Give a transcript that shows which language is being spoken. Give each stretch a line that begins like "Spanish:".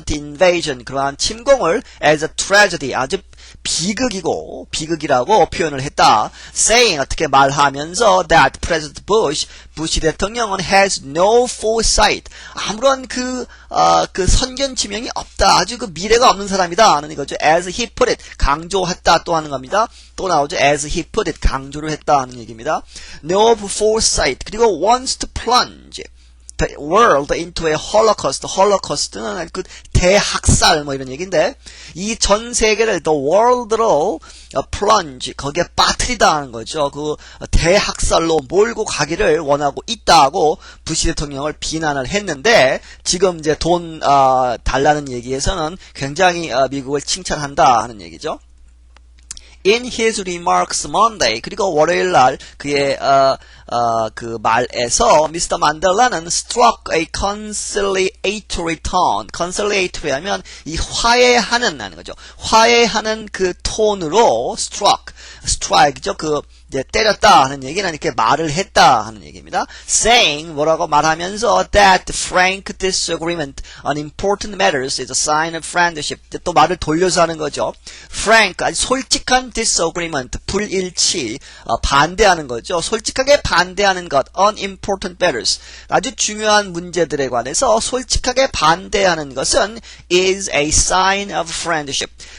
English: The invasion,
Korean: 그러한 침공을
English: as a tragedy,
Korean: 아주 비극이라고 표현을 했다.
English: Saying,
Korean: 어떻게 말하면서
English: that President
Korean: 부시 대통령은
English: has no foresight,
Korean: 아무런 선견지명이 없다. 아주 미래가 없는 사람이다 하는 거죠.
English: As he put it,
Korean: 강조했다 또 하는 겁니다. 또 나오죠.
English: As he put it,
Korean: 강조를 했다 하는 얘기입니다.
English: No foresight,
Korean: 그리고
English: wants to plunge the world into a holocaust.
Korean: holocaust는 대학살 이런 얘기인데, 이 전 세계를 the world로 plunge, 거기에 빠뜨리다 하는 거죠. 대학살로 몰고 가기를 원하고 있다고 부시 대통령을 비난을 했는데, 지금 이제 돈 달라는 얘기에서는 굉장히 미국을 칭찬한다 하는 얘기죠.
English: In his remarks Monday,
Korean: 그리고 월요일날 그의 말에서
English: Mr. 만델라는 struck a conciliatory tone.
Korean: conciliatory 하면 이 화해하는 하는 거죠. 화해하는 톤으로 strike죠. 이제 때렸다 하는 얘기는 이렇게 말을 했다 하는 얘기입니다.
English: Saying,
Korean: 뭐라고 말하면서
English: that frank disagreement on important matters is a sign of friendship.
Korean: 또 말을 돌려서 하는 거죠. frank, 아주 솔직한 disagreement, 불일치, 반대하는 거죠. 솔직하게 반대하는 것,
English: on important matters,
Korean: 아주 중요한 문제들에 관해서 솔직하게 반대하는 것은
English: is a sign of friendship.